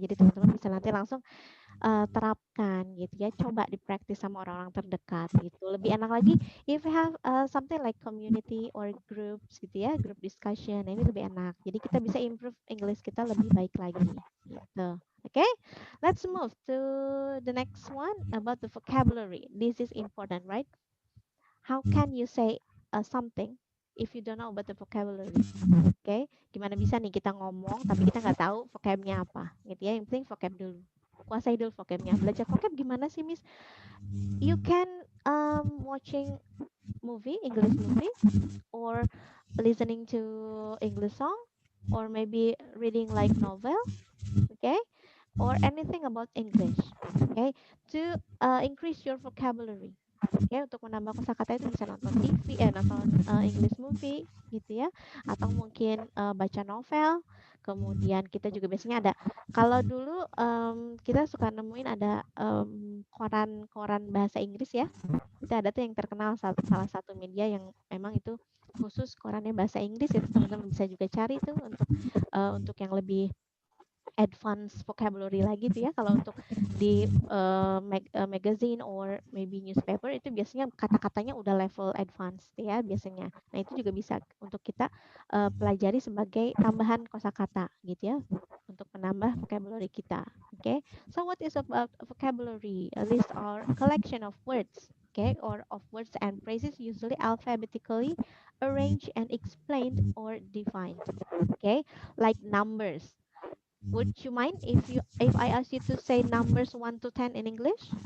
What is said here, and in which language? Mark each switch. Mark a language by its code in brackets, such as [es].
[id] Jadi teman-teman bisa nanti langsung terapkan gitu ya. Coba dipraktis sama orang-orang terdekat gitu. Lebih enak lagi [en] if you have something like community or groups [id] gitu ya, group discussion. Nah, ini lebih enak. Jadi kita bisa improve English kita lebih baik lagi gitu. [en] Okay, let's move to the next one about the vocabulary. This is important, right? How can you say something if you don't know about the vocabulary? [id] Okay, gimana bisa nih kita ngomong tapi kita nggak tahu vocabnya apa, gitu ya? Yang penting vocab dulu, kuasai dulu vocabnya. Belajar vocab gimana sih, [en] Miss? You can watching movie, English movie, or listening to English song, or maybe reading like novel, okay? Or anything about English, okay, to increase your vocabulary. [id] Oke, untuk menambah kosakata itu bisa nonton TV, nonton English movie gitu ya, atau mungkin baca novel. Kemudian kita juga biasanya ada, kalau dulu kita suka nemuin ada koran bahasa Inggris ya. Itu ada tuh yang terkenal salah satu media yang memang itu khusus korannya bahasa Inggris, itu teman-teman bisa juga cari tuh untuk yang lebih advance vocabulary lagi tuh ya. Kalau untuk di [en] magazine or maybe newspaper [id] itu biasanya kata-katanya udah level advance ya biasanya. Nah, itu juga bisa untuk kita pelajari sebagai tambahan kosakata gitu ya, untuk menambah vocabulary kita. [en] Okay, so what is about vocabulary? A list or collection of words, okay, or of words and phrases usually alphabetically arranged and explained or defined. Okay, like numbers. Would you mind if I ask you to say numbers 1 to 10 in English?